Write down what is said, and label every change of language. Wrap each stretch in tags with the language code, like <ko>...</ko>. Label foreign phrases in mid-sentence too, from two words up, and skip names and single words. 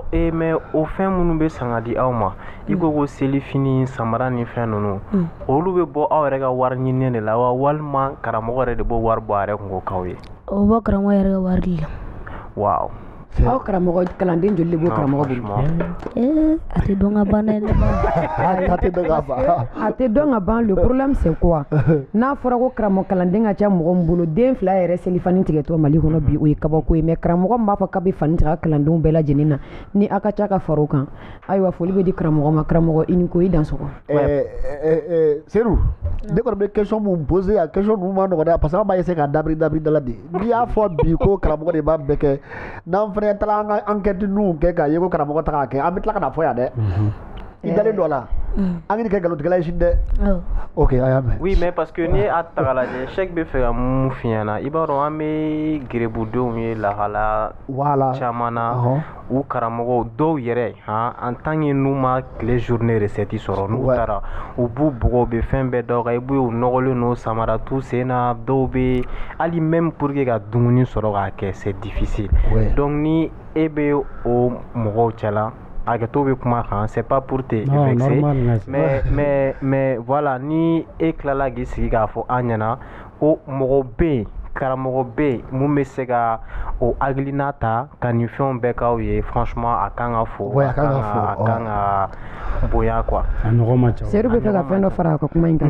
<bm>Mais o fɛn minnu bɛ san ka di aw ma i ko ko selifini samara ni fɛn ninnu olu bɛ bɔ aw yɛrɛ ka wari ɲininen de la wa walima karamɔgɔ yɛrɛ de b'o wari bɔ a yɛrɛ kun ko k'aw ye? O bɛ karamɔgɔ yɛrɛ ka wari de la. Waaw. Aw karamɔgɔ kalanden joli de b'o karamɔgɔ bolo? A tɛ dɔn ka ban dɛ. A tɛ dɔn ka ban.</bm> <fr>Le problème c'est quoi?</fr> <bm>N'a fɔra ko karamɔgɔ kalanden ka ca mɔgɔ min bolo den fila yɛrɛ selifani tigɛtɔ Mali kɔnɔ bi o ye kabako ye mais karamɔgɔ min b'a fɔ k'a bɛ fani tigɛ a kalandenw bɛɛ lajɛlen na ni a ka ca ka fara o kan ayiwa foli bɛ di karamɔgɔ ma. Karamɔgɔ i ni ko i dansɔgɔ. Seydou ne kɔni bɛ question mun poser a question ninnu ma nɔgɔn dɛ</bm> <fr>parce que</fr> <bm>an b'a essayer ka dabiri da la de n'i y'a fɔ bi ko karamɔgɔ de b'a bɛɛ kɛ n'an fana taara an ka enquête ninnu kɛ k'a ye ko karamɔgɔ ta k'a kɛ an bɛ tila ka na fɔ yan dɛ i dalen dɔ la an ka nin kɛ nkalontigɛla ye sini dɛ. Ok a y'a mɛn.</bm> <fr>Oui mais parce que</fr> <bm>n'i y'a ta k'a lajɛ Cheikh bɛ fɛ ka mun f'i ɲɛna i b'a dɔn an bɛ gerebudenw ye lahala caman na u karamɔgɔw dɔw yɛrɛ</bm> <fr>en tant que</fr> <bm>n'u ma tile</bm> <fr>journée recette</fr> <bm>sɔrɔ n'u taara u b'u bugɔ u bɛ fɛn bɛɛ da u kan i b'u ye u nɔgɔlen don samara t'u sen na dɔw bɛ hali</bm> <fr>même pour que</fr> <bm>ka dumuni sɔrɔ k'a kɛ</bm> <fr>c'est difficile.</fr> <bm>Donc ni e bɛ o mɔgɔw cɛla hakɛto bɛ kuma kan</bm> <fr>c'est pas pour te vexer mais voilà</fr> <bm>ni e tilala k'i sigi k'a fɔ an ɲɛna ko mɔgɔ bɛ yen karamɔgɔ bɛ yen mun bɛ se ka o hakilina ta ka nin fɛnw bɛɛ k'aw ye franchement a kan ka fɔ a kan ka bonya quoi. A ɲɔgɔn ma ca. Seydou bɛ fɛ ka fɛn dɔ fara a ka kuma in kan.</bm>